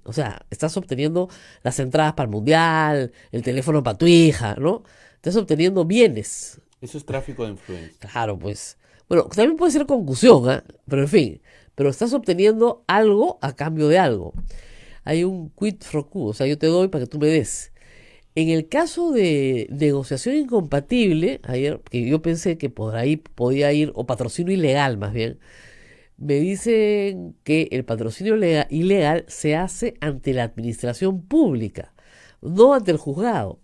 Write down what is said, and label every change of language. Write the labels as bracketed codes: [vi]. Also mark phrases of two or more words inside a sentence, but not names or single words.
[es] O sea, estás obteniendo las entradas para el mundial, el teléfono para tu hija, ¿no? Estás obteniendo bienes. Eso es tráfico de influencia. Claro, pues. Bueno, también puede ser concusión, ¿eh? Pero en fin. Pero estás obteniendo algo a cambio de algo. Hay un [la] quid pro quo, [es] o sea, yo te doy para que tú me des. En el caso de negociación incompatible, ayer, que yo pensé que por ahí podía ir, o patrocinio ilegal más bien, me dicen que el patrocinio ilegal se hace ante la administración pública, no ante el juzgado.